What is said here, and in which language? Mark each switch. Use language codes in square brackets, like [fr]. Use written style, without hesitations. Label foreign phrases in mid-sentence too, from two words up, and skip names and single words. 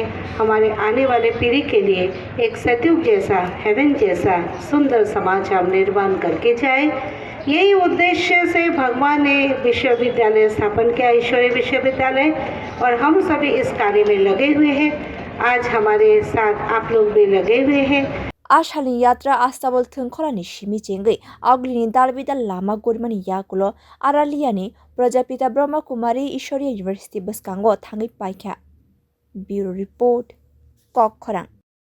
[hi] हमारे आने वाले पीढ़ी के लिए एक सतयुग जैसा, हेवन जैसा सुंदर समाज हम निर्माण करके जाए। यही उद्देश्य से भगवान ने विश्वविद्यालय स्थापन किया, ईश्वरीय विश्वविद्यालय, और हम सभी इस कार्य में लगे हुए हैं। आज हमारे साथ आप लोग भी लगे हुए हैं। [trp] Asalni yatra astabol thungkholani shimi chengai aglini dalbidal lama gormani yakulo araliani Prajapitha Brahmakumari Ishwariya University baskango thangai paikha. [en] Bureau Report Kokkhorang.